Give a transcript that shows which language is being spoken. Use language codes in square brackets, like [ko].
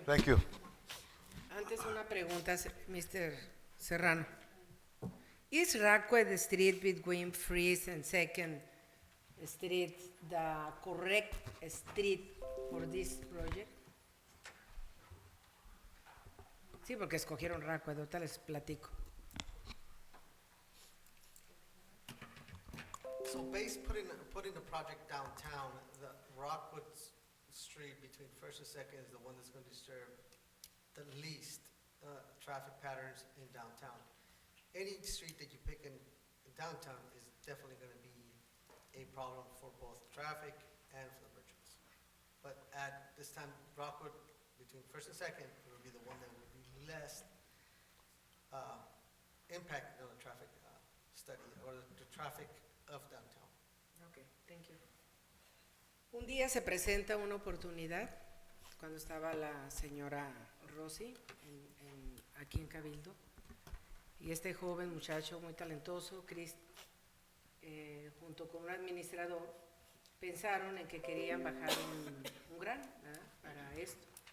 [en] Thank you. [es] Antes una pregunta, Mr. Serrano. [en] Is Rackway Street between First and Second Street the correct street for this project? [es] Sí, porque escogieron Rackway, ahorita les platico. [en] So putting the project downtown, the Rockwood Street between First and Second is the one that's going to disturb the least traffic patterns in downtown. Any street that you pick in downtown is definitely going to be a problem for both traffic and for the merchants. But at this time, Rockwood between First and Second will be the one that will be less impacted on the traffic study or the traffic of downtown. Okay, thank you. [es] Un día se presenta una oportunidad cuando estaba la señora Rosy aquí en Cabildo y este joven muchacho muy talentoso, Chris, junto con un administrador, pensaron en que querían bajar un gran, ¿verdad?, para esto.